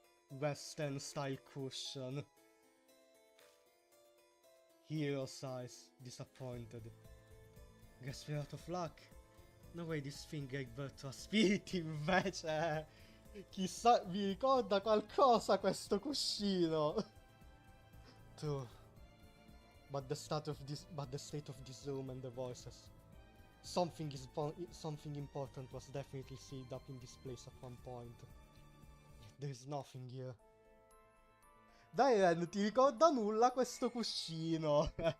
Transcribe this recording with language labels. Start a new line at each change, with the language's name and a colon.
English: Western style cushion. Hero size, disappointed. Guess we're out of luck. No way this thing gave birth to a spirit invece.
Italian: Chissà, vi ricorda qualcosa questo cuscino?
English: True. But the state of this room and the voices. Something important was definitely sealed up in this place at one point. There is nothing here.
Italian: Dai Ren, ti ricorda nulla questo cuscino?